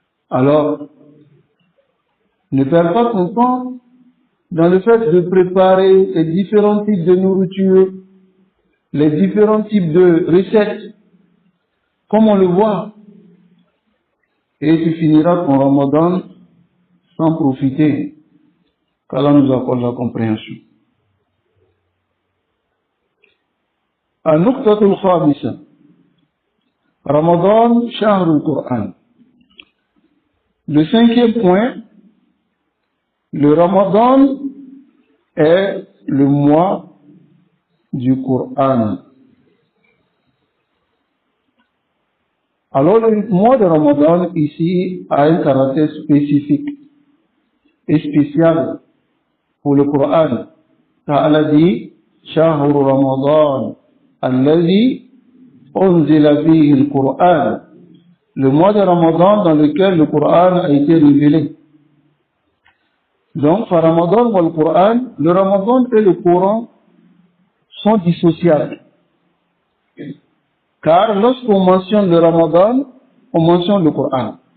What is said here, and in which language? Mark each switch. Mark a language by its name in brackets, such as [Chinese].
[French] Alors, ne perds pas ton temps dans le fait de préparer les différents types de nourriture, les différents types de recettes, comme on le voit. Et tu finiras ton Ramadan sans profiter, qu'Allah nous accorde la compréhension. [Arabic] النقطة الخامسة رمضان شهر القرآن. [French] Le cinquième point, le Ramadan est le mois du Coran. Alors le mois de Ramadan ici a un caractère spécifique et spécial pour le Coran. Allah dit [Arabic] شهر رمضان الذي أنزل فيه القرآن. [French] Le mois de Ramadan dans lequel le Coran a été révélé. Donc, par Ramadan ou le Coran, le Ramadan et le Coran sont dissociables. Car lorsqu'on mentionne le Ramadan, on mentionne le Coran.